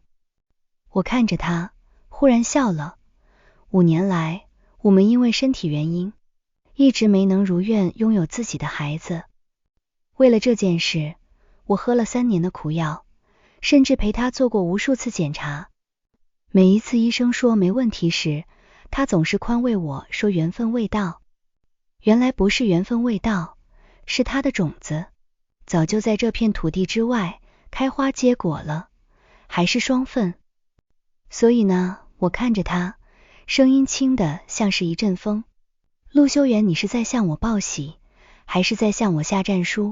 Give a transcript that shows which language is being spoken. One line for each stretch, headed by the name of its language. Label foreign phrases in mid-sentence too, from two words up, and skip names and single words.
Chinese: 我看着他，忽然笑了。5年來，我們因為身體原因，一直沒能如願擁有自己的孩子。為了這件事，我喝了3年的苦藥，甚至陪他做過無數次檢查。每一次醫生說沒問題時，他總是寬慰我說緣分未到。原來不是緣分未到，是他的種子早就在這片土地之外開花結果了，還是雙份。所以呢，我看着他，聲音輕得像是一陣風。陸修遠，你是在向我報喜，還是在向我下戰書？